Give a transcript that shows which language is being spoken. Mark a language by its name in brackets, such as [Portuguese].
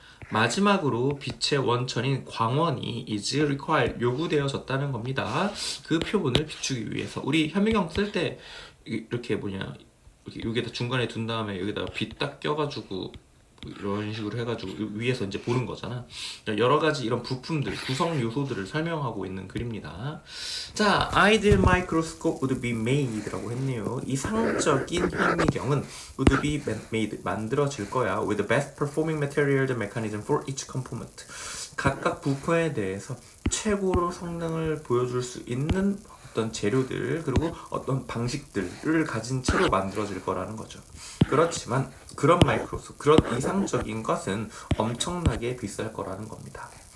[Korean] 마지막으로 빛의 원천인 광원이 [English] is required, [Korean] 요구되어졌다는 겁니다. 그 표본을 비추기 위해서 우리 현미경 쓸 때 이렇게 이렇게 여기다 중간에 둔 다음에 여기다가 빛 딱 껴가지고 이런 식으로 해가지고 위에서 이제 보는 거잖아. 여러 가지 이런 부품들, 구성 요소들을 설명하고 있는 글입니다. 자, [English] ideal microscope would be made [Korean] 라고 했네요. 이상적인 현미경은 [English] would be made, [Korean] 만들어질 거야. [English] with the best performing materials and mechanism for each component. [Korean] 각각 부품에 대해서 최고로 성능을 보여줄 수 있는 어떤 재료들 그리고 어떤 방식들을 가진 채로 만들어질 거라는 거죠. 그렇지만 그런 마이크로스코프, 그런 이상적인 것은 엄청나게 비쌀 거라는 겁니다.